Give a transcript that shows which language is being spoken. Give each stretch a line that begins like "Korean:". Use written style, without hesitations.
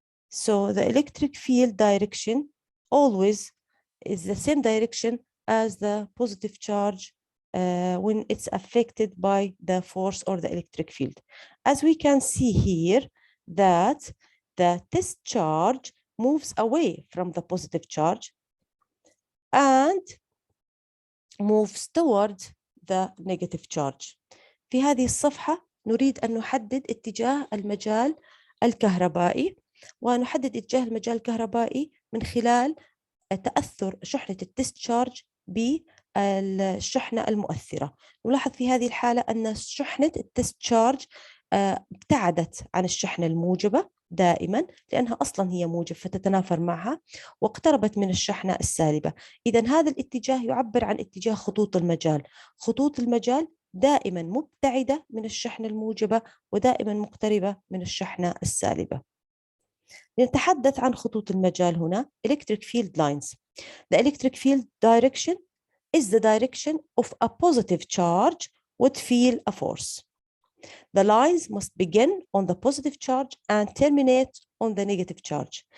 English: So the electric field direction always is the same direction as the positive charge when it's affected by the force or the electric field. As we can see here that the discharge moves away from the positive charge and moves towards the negative charge.
Arabic: في هذه الصفحة نريد أن نحدد اتجاه المجال الكهربائي، ونحدد اتجاه المجال الكهربائي من خلال تأثر شحنة الديسشارج بالشحنة المؤثرة. نلاحظ في هذه الحالة أن شحنة الديسشارج ابتعدت عن الشحنة الموجبة دائما، لأنها أصلا هي موجب فتتنافر معها، واقتربت من الشحنة السالبة. إذن هذا الاتجاه يعبر عن اتجاه خطوط المجال. خطوط المجال دائما مبتعدة من الشحنة الموجبة ودائما مقتربة من الشحنة السالبة. نتحدث عن خطوط المجال هنا.
English: Electric field lines. The electric field direction is the direction of a positive charge would feel a force. The lines must begin on the positive charge and terminate on the negative charge.